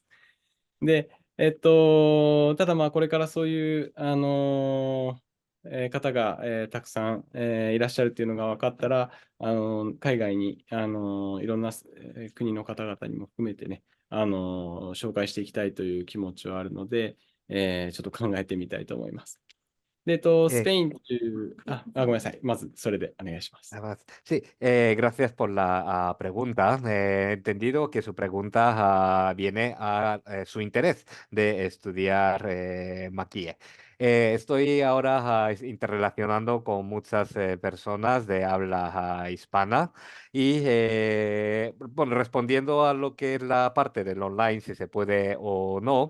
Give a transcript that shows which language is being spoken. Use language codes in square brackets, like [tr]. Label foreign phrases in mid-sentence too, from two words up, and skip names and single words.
[ja] で、ただまあこれからそういう、方が、たくさん、いらっしゃるっていうのが分かったら、海外に、いろんな、国の方々にも含めてね、紹介していきたいという気持ちはあるので、ちょっと考えてみたいと思います。で、スペインという、ごめんなさい。まずそれでお願いします。 [es] Sí, gracias por la pregunta. He entendido que su pregunta viene a su interés de estudiar maquille. Estoy ahora interrelacionando con muchas personas de habla hispana y bueno, respondiendo a lo que es la parte del online, si se puede o no.